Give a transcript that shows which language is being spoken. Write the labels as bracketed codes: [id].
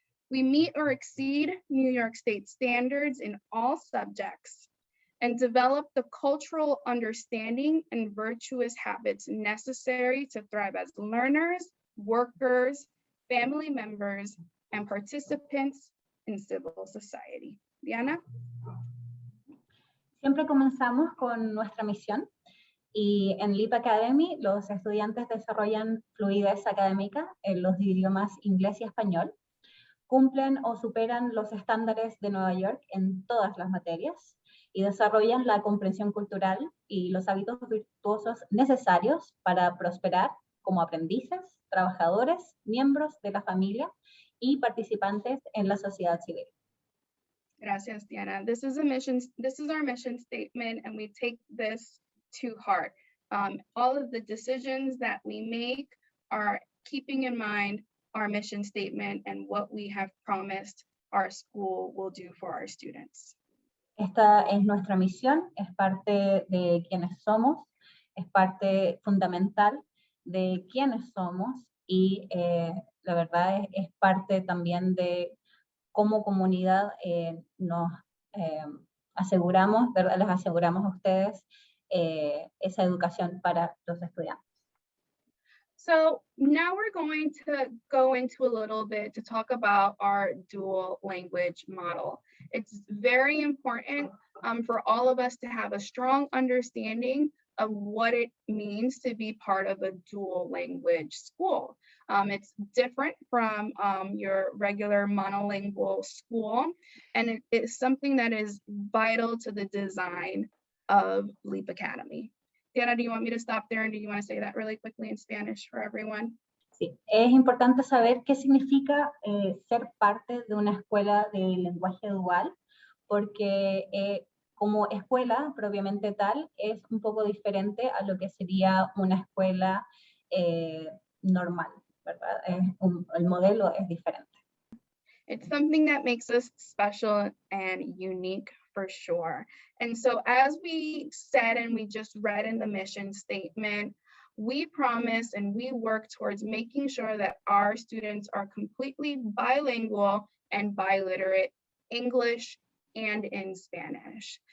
[en] We meet or exceed New York State standards in all subjects and develop the cultural understanding and virtuous habits necessary to thrive as learners, workers, family members, and participants in civil society. Diana? [es] Siempre comenzamos con nuestra misión y en LEEP Academy los estudiantes desarrollan fluidez académica en los idiomas inglés y español, cumplen o superan los estándares de Nueva York en todas las materias y desarrollan la comprensión cultural y los hábitos virtuosos necesarios para prosperar como aprendices, trabajadores, miembros de la familia y participantes en la sociedad civil. Gracias, Diana. [en] This is our mission statement, and we take this to heart. All of the decisions that we make are keeping in mind our mission statement and what we have promised our school will do for our students. [es] Esta es nuestra misión, es parte de quienes somos, es parte fundamental de quiénes somos y la verdad es parte también de cómo comunidad nos aseguramos, ¿verdad? Les aseguramos a ustedes esa educación para los estudiantes. [en] So now we're going to go into a little bit to talk about our dual language model. It's very important for all of us to have a strong understanding of what it means to be part of a dual language school. It's different from your regular monolingual school, and it's something that is vital to the design of LEEP Academy. Diana, do you want me to stop there, and do you want to say that really quickly in Spanish for everyone? [es] Sí, es importante saber qué significa ser parte de una escuela de lenguaje dual, porque como escuela propiamente tal es un poco diferente a lo que sería una escuela normal, ¿verdad? El modelo es diferente. [en] It's something that makes us special and unique for sure. And so as we said, and we just read in the mission statement, we promise and we work towards making sure that our students are completely bilingual and biliterate English and in Spanish.